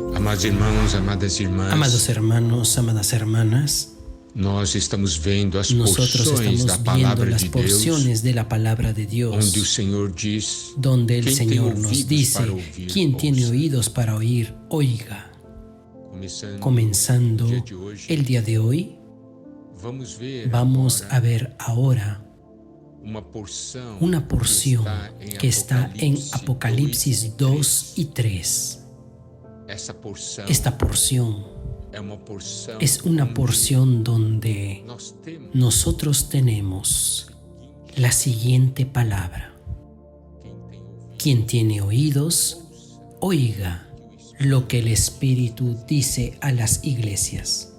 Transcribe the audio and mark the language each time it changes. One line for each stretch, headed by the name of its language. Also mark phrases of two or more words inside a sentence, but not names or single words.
Portuguese: Amados irmãos, amadas irmãs,
Spanish: Amados hermanos, amadas hermanas,
Portuguese: nós estamos vendo as
Spanish: nosotros
Portuguese: porções da
Spanish: estamos viendo
Portuguese: palavra
Spanish: las
Portuguese: de Deus,
Spanish: porciones de la palabra de Dios,
Portuguese: onde o Senhor diz:
Spanish: donde el
Portuguese: quem tem
Spanish: Señor nos
Portuguese: ouvidos
Spanish: dice,
Portuguese: para ouvir,
Spanish: quien tiene
Portuguese: ouça.
Spanish: oídos para oír, oiga. Comenzando Comenzando
Portuguese: o dia de hoje,
Spanish: el día de hoy, vamos a ver ahora una porción que está en Apocalipsis 2 y 3. Esta porción es una porción donde nosotros tenemos la siguiente palabra: quien tiene oídos, oiga lo que el Espíritu dice a las iglesias.